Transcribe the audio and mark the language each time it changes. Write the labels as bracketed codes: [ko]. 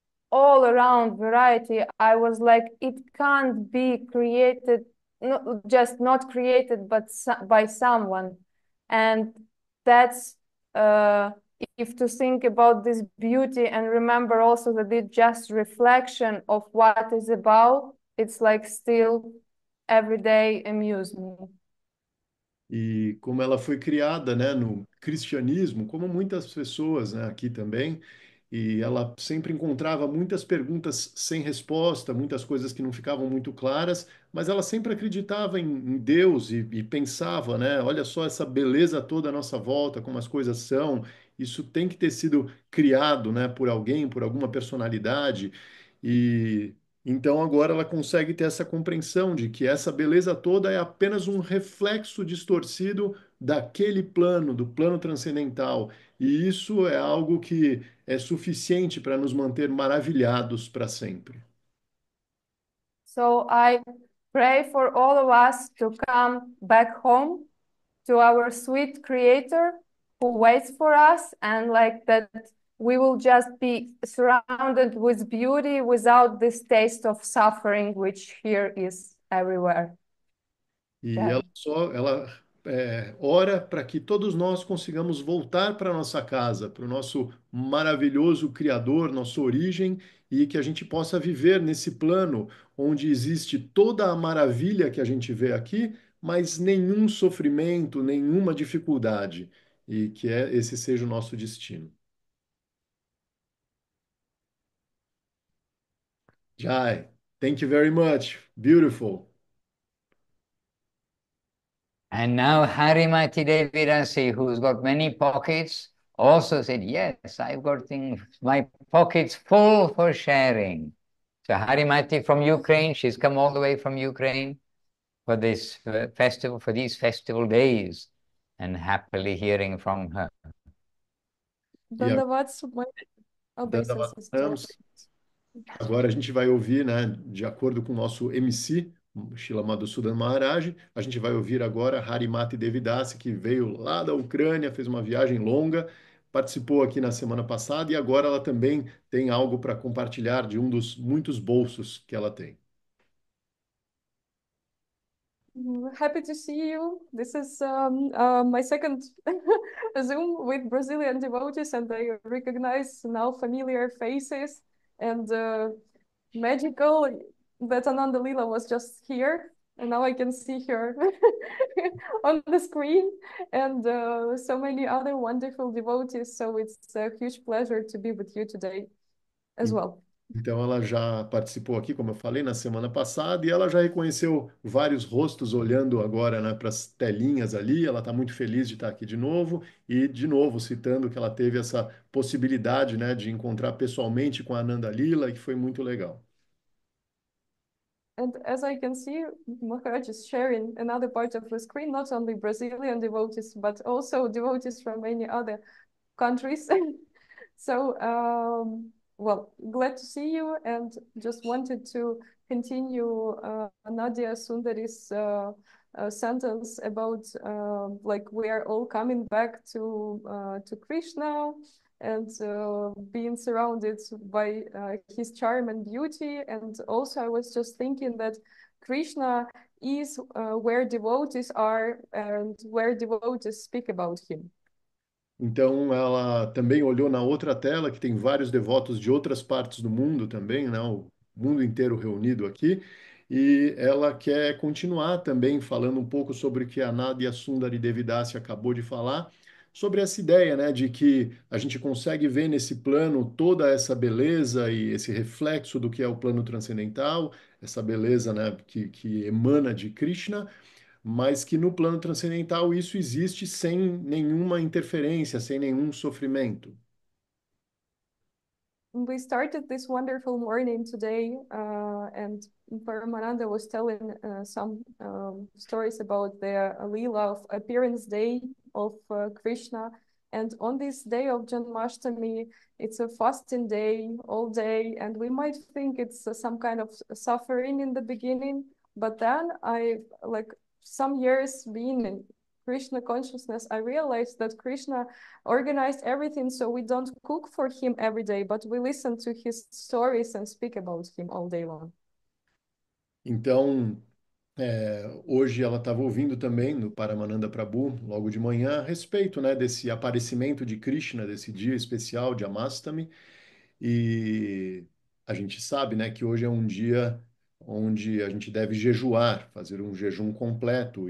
[en] all around variety, I was like, it can't be created, just not created, but by someone. And that's, if to think about this beauty and remember also that it's just reflection of what is about, it's like still every day amuse me. [pt] E como ela foi criada, né, no cristianismo, como muitas pessoas, né, aqui também, e ela sempre encontrava muitas perguntas sem resposta, muitas coisas que não ficavam muito claras, mas ela sempre acreditava em Deus e pensava, né, olha só essa beleza toda à nossa volta, como as coisas são, isso tem que ter sido criado, né, por alguém, por alguma personalidade, e então agora ela consegue ter essa compreensão de que essa beleza toda é apenas um reflexo distorcido daquele plano, do plano transcendental. E isso é algo que é suficiente para nos manter maravilhados para sempre. [en] So I pray for all of us to come back home to our sweet creator who waits for us, and like that we will just be surrounded with beauty without this taste of suffering which here is everywhere. [pt] E [en] Yeah. [pt] ela ora para que todos nós consigamos voltar para nossa casa, para o nosso maravilhoso Criador, nossa origem, e que a gente possa viver nesse plano onde existe toda a maravilha que a gente vê aqui, mas nenhum sofrimento, nenhuma dificuldade, e que esse seja o nosso destino. [en] Jai, thank you very much. Beautiful. And now Harimati Devi Dasi, who's got many pockets, also said, yes, I've got things, my pockets full for sharing. So Harimati from Ukraine, she's come all the way from Ukraine for this festival, for these festival days, and happily hearing from her. Dandavat Subhai. [pt] Agora a gente vai ouvir, né, de acordo com o nosso MC, Srila Madhusudan Maharaj, a gente vai ouvir agora Harimati Devidasi, que veio lá da Ucrânia, fez uma viagem longa, participou aqui na semana passada e agora ela também tem algo para compartilhar de um dos muitos bolsos que ela tem. [en] Happy to see you. This is my second Zoom with Brazilian devotees, and I recognize now familiar faces and magical that Ananda Lila was just here, and now I can see her on the screen, and so many other wonderful devotees. So it's a huge pleasure to be with you today as well. [pt] Então, ela já participou aqui, como eu falei, na semana passada, e ela já reconheceu vários rostos olhando agora, né, para as telinhas ali. Ela está muito feliz de estar aqui de novo, citando que ela teve essa possibilidade, né, de encontrar pessoalmente com a Ananda Lila, que foi muito legal. [en] And as I can see, Maharaj is sharing another part of the screen, not only Brazilian devotees, but also devotees from many other countries. So, well, glad to see you, and just wanted to continue Nadia Sundari's sentence about like we are all coming back to Krishna and being surrounded by his charm and beauty. And also, I was just thinking that Krishna is where devotees are and where devotees speak about him. [pt] Então, ela também olhou na outra tela, que tem vários devotos de outras partes do mundo também, né? O mundo inteiro reunido aqui. E ela quer continuar também falando um pouco sobre o que a Nadia Sundari Devidasi acabou de falar, sobre essa ideia, né, de que a gente consegue ver nesse plano toda essa beleza e esse reflexo do que é o plano transcendental, essa beleza, né, que emana de Krishna, mas que no plano transcendental isso existe sem nenhuma interferência, sem nenhum sofrimento. [en] We started this wonderful morning today, and Paramananda was telling some stories about the Leela of appearance day of Krishna. And on this day of Janmashtami, it's a fasting day all day, and we might think it's some kind of suffering in the beginning, but then I like some years being Krishna consciousness, I realized that Krishna organized everything so we don't cook for him every day, but we listen to his stories and speak about him all day long. [pt] Então, hoje ela estava ouvindo também no Paramananda Prabhu, logo de manhã, a respeito, né, desse aparecimento de Krishna, desse dia especial de Amastami. E a gente sabe, né, que hoje é um dia onde a gente deve jejuar, fazer um jejum completo.